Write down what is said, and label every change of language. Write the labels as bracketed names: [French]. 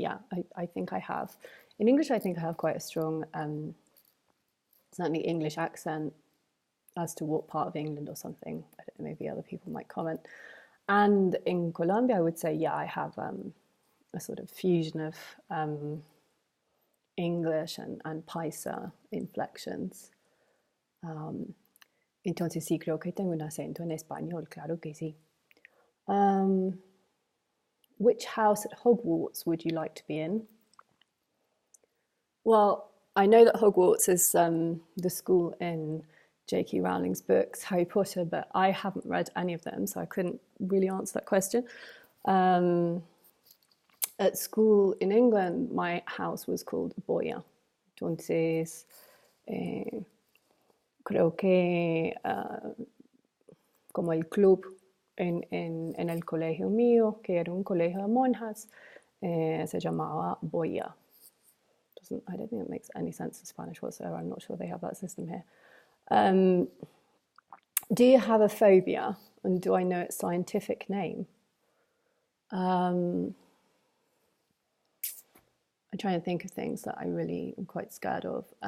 [English] Yeah, I think I have. In English, I think I have quite a strong, certainly English accent. As to what part of England or something, I don't know, maybe other people might comment. And in Colombia, I would say, yeah, I have a sort of fusion of English and Paisa inflections. [Spanish] Entonces sí, creo que tengo un acento en español, claro que sí. [English] Which house at Hogwarts would you like to be in? Well, I know that Hogwarts is the school in J.K. Rowling's books, Harry Potter, but I haven't read any of them, so I couldn't really answer that question. At school in England, my house was called Boya. [Spanish] Entonces, creo que como el club en el colegio mío, que era un colegio de monjas, se llamaba Boya. [English] I don't think it makes any sense in Spanish whatsoever. I'm not sure they have that system here. Do you have a phobia, and do I know its scientific name? I'm trying to think of things that I really am quite scared of.